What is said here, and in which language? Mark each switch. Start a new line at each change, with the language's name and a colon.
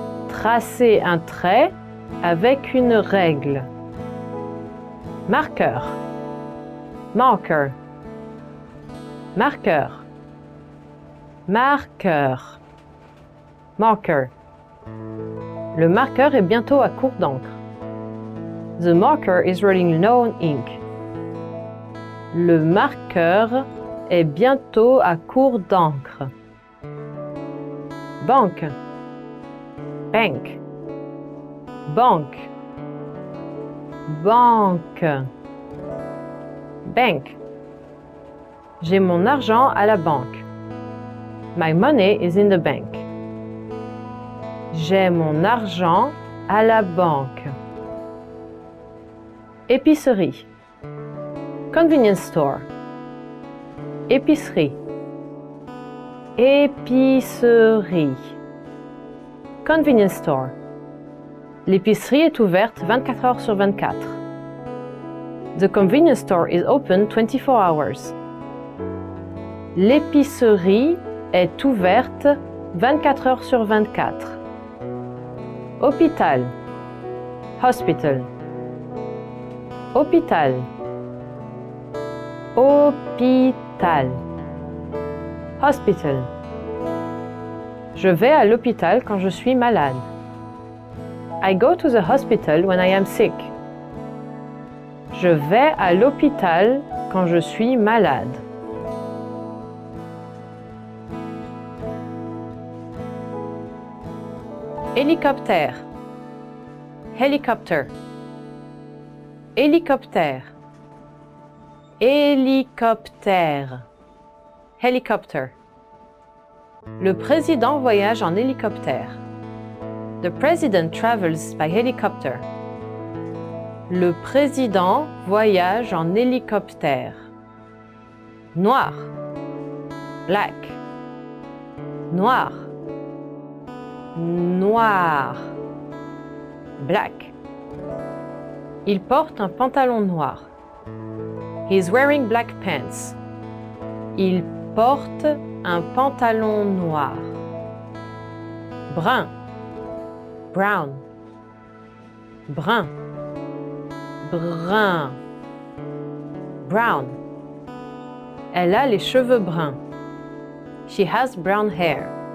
French: Tracer un trait avec une règle. Marqueur. Marker. Marqueur. Marqueur. Marker. Le marqueur est bientôt à court d'encre.
English: The marker is running low on ink.
French: Le marqueur est bientôt à court d'encre. Banque. Bank. Banque. Banque. Bank. J'ai mon argent à la banque.
English: My money is in the bank.
French: J'ai mon argent à la banque. Épicerie. Convenience store. Épicerie. Épicerie. Convenience store. L'épicerie est ouverte 24 heures sur 24.
English: The convenience store is open 24 hours.
French: L'épicerie est ouverte 24 heures sur 24. Hôpital. Hospital. Hôpital. Hôpital. Hospital. Je vais à l'hôpital quand je suis malade.
English: I go to the hospital when I am sick.
French: Je vais à l'hôpital quand je suis malade. Hélicoptère. Helicopter. Hélicoptère. Hélicoptère. Helicopter. Le président voyage en hélicoptère.
English: The president travels by helicopter.
French: Le président voyage en hélicoptère. Noir. Black. Noir. Noir. Black. Il porte un pantalon noir.
English: He is wearing black pants.
French: Il porte un pantalon noir. Brun. Brown. Brun. Brun. Brown. Elle a les cheveux bruns.
English: She has brown hair.